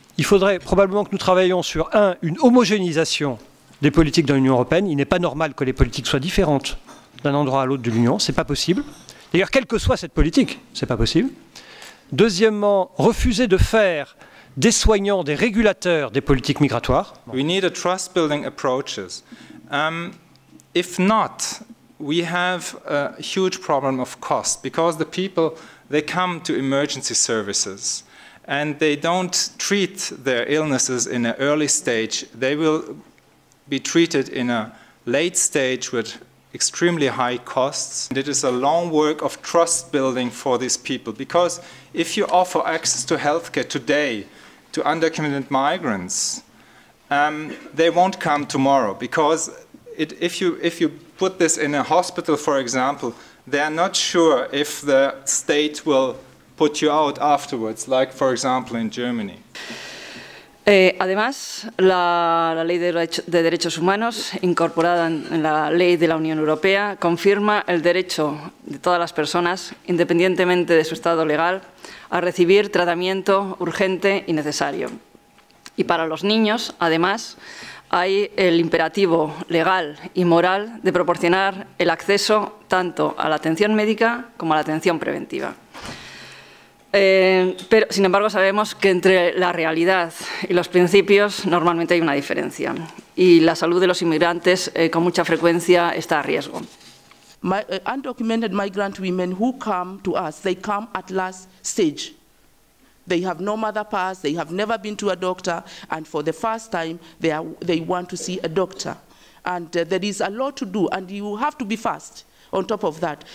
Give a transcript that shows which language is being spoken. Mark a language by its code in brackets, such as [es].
[fr] Il faudrait probablement que nous travaillions sur, une homogénéisation des politiques dans l'Union européenne. Il n'est pas normal que les politiques soient différentes d'un endroit à l'autre de l'Union, ce n'est pas possible. D'ailleurs, quelle que soit cette politique, ce n'est pas possible. Deuxièmement, refuser de faire des soignants, des régulateurs des politiques migratoires. [en] We need a trust-building approaches. If not, we have a huge problem of cost because the people, they come to emergency services and they don't treat their illnesses in an early stage. They will be treated in a late stage with extremely high costs. And it is a long work of trust building for these people because if you offer access to healthcare today to undocumented migrants, they won't come tomorrow because if you put this in a hospital, for example, they are not sure if the state will put you out afterwards, like for example in Germany. [es] Además, la Ley de Derechos Humanos, incorporada en la Ley de la Unión Europea, confirma el derecho de todas las personas, independientemente de su estado legal, a recibir tratamiento urgente y necesario. Y para los niños, además, hay el imperativo legal y moral de proporcionar el acceso tanto a la atención médica como a la atención preventiva. Pero, sin embargo, sabemos que entre la realidad y los principios normalmente hay una diferencia y la salud de los inmigrantes con mucha frecuencia está a riesgo. [en] Undocumented migrant women who come to us, they come at last stage. They have no mother pass, they have never been to a doctor, and for the first time they want to see a doctor. And there is a lot to do, and you have to be fast on top of that.